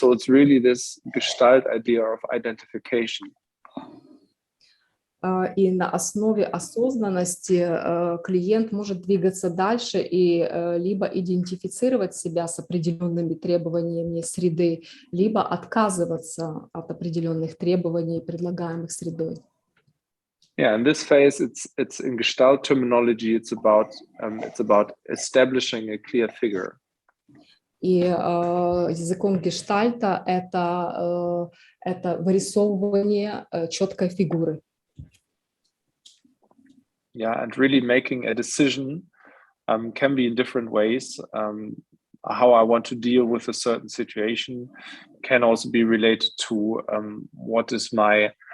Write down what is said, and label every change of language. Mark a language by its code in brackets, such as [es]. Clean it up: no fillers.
[en] So it's really this Gestalt idea of identification. [ru] И на основе осознанности клиент может двигаться дальше и либо идентифицировать себя с определенными требованиями среды, либо отказываться от определенных требований, предлагаемых средой. [en] Yeah, in this phase, it's in Gestalt terminology. It's about establishing a clear figure. [ru] И языком гештальта это вырисовывание четкой фигуры. [en] Yeah, and really making a decision can be in different ways. How I want to deal with a certain situation can also be related to what is my